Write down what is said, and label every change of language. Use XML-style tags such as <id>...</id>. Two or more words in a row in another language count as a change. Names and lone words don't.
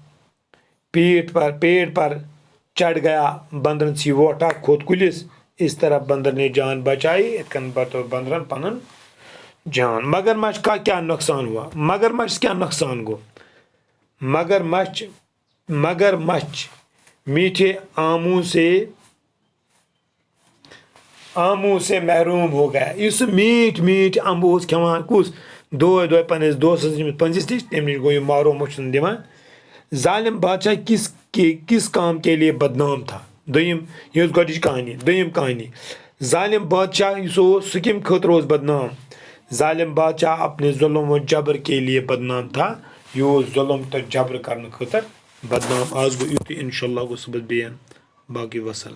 <ur>پیڑ پر چڑھ گیا</ur> <ks>بندرن سی ووٹھا کھوٚت کُلِس</ks> <ur>اس طرح بندر نے جان بچائی</ur> <ks>اتھ کن بچو بندرن پنُن جان</ks> <ur>مگر مچھ کا کیا نقصان ہوا</ur> <ks>مگر مچھ کیا نقصان گو</ks> <ur>مگر مچھ میٹھے آموں سے محروم ہو گیا</ur> <ks>یُس سُہ میٖٹھۍ اَمبہٕ اوس کھٮ۪وان کُس دۄہے دۄہے پنٛنِس دوستس ییٚمِس پٔنزِس نِش تمہِ نِش گوٚو یہِ محروم چھُنہٕ دِوان</ks> <ur>ظالم بادشاہ کس کام کے لیے بدنام تھا</ur> <ks>دوٚیِم یہِ ٲس گۄڈٕنِچ کہانی دوٚیِم کہانی</ks> <ur>ظالم بادشاہ یُس اوس سُہ کمہِ خٲطرٕ اوس بدنام ظالم بادشاہ اپنے ظلم و جبر کے لیے بدنام تھا</ur> <ks>یہِ اوس ظلم تہٕ جبر کرنہٕ خٲطرٕ بدنام آز گوٚو یُتُے</ks> <ar>انشاء اللہ</ar> <ks>گوٚو صُبحس بیٚیہِ باقٕے وسلام</ks>